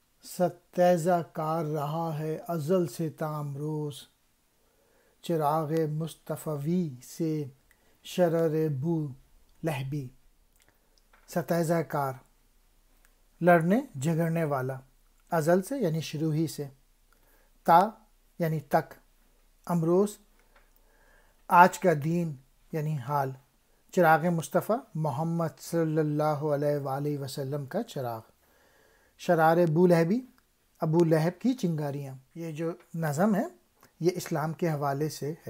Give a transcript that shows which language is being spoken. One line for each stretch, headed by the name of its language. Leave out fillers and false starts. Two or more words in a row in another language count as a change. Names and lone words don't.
Urdu: ستیزہ کار رہا ہے ازل سے تا امروز، چراغ مصطفی سے شرر بو لہبی۔ ستیزہ کار، لڑنے جھگڑنے والا، ازل سے یعنی شروع ہی سے، تا یعنی تک، امروز آج کا دین یعنی حال، چراغ مصطفیٰ محمد صلی اللہ علیہ وآلہ وسلم کا چراغ، شرار بو لہبی، ابو لہب کی چنگاریاں۔ یہ جو نظم ہے یہ اسلام کے حوالے سے ہے۔